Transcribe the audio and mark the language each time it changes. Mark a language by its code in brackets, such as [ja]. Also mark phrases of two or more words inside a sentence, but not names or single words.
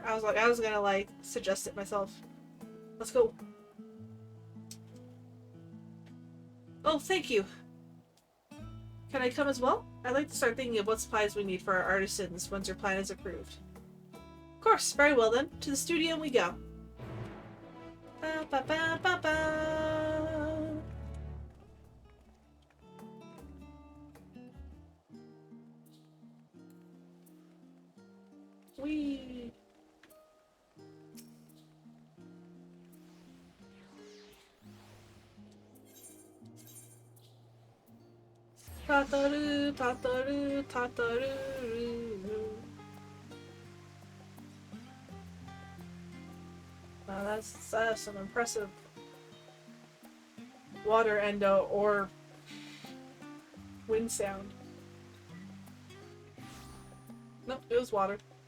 [en] I was gonna, suggest it myself. Let's go. Oh, thank you. Can I come as well? I'd like to start thinking of what supplies we need for our artisans once your plan is approved. Of course, very well then. To the studio we go. Ba ba ba ba ba. Wee. Tataru, tataru, tataru. Wow, that's some impressive water and or wind sound. Nope, it was water.